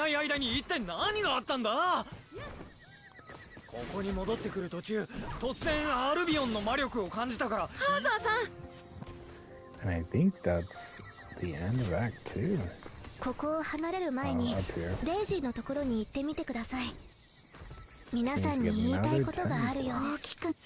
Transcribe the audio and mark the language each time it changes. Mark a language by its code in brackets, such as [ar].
[ja] 間に一体何があったんだ。ここに戻ってくる途中、突然アルビオンの魔力を感じたから。ハーザーさん。 [en] And I think that's the end of Act 2. [ja] ここを離れる前に [en] up here. [ja] デイジーのところに行ってみてください。皆さんに言いたいことがあるようです。